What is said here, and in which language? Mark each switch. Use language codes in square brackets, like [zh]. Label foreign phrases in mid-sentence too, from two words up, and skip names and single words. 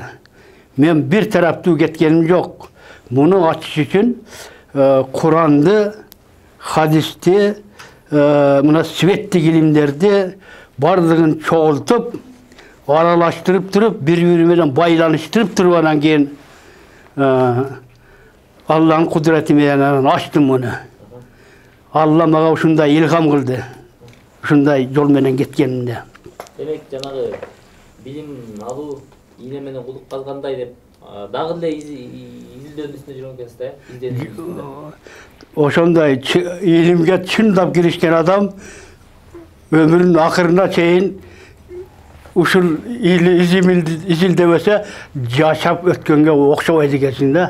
[ky] Мен бир тараптуу кеткеним жок. Муну ачыш үчүн Куранды, хадисти, мына светтик илимдерди бардыгын чогултуп, аралаштырып туруп, бири-бири менен байланыштырып туруп анан кийин [tr] Allah'ın kudreti [ky] менен ачтым муну. Allah мага ушундай илгам кылды. Ушундай жол менен кеткенимде. Демек жанагы билим алуу ийне менен кулук калгандай деп дагы эле изилдөөнүн үстүнө жүргөн экенсиз да? Ошондой илимге чындап киришкен адам өмүрүнүн акырына чейин ушул изилдебесе жашап өткөнгө окшобойт экенсиң да.